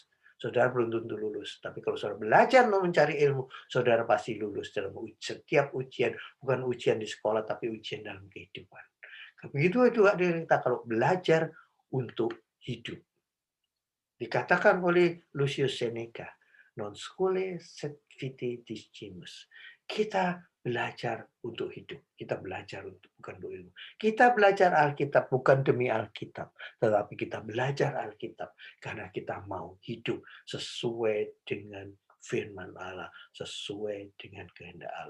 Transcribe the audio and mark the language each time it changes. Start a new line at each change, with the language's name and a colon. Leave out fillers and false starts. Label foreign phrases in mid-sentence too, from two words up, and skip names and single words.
Indonesian: Saudara belum tentu lulus. Tapi kalau saudara belajar untuk mencari ilmu, saudara pasti lulus dalam setiap ujian. Bukan ujian di sekolah, tapi ujian dalam kehidupan. Begitu juga kita kalau belajar untuk hidup. Dikatakan oleh
Latin: Lucius Seneca, non scholae sed vitae discimus.
Indonesian: Kita belajar untuk hidup. Kita belajar untuk bukan untuk ilmu. Kita belajar Alkitab bukan demi Alkitab, tetapi kita belajar Alkitab karena kita mau hidup sesuai dengan firman Allah, sesuai dengan kehendak Allah.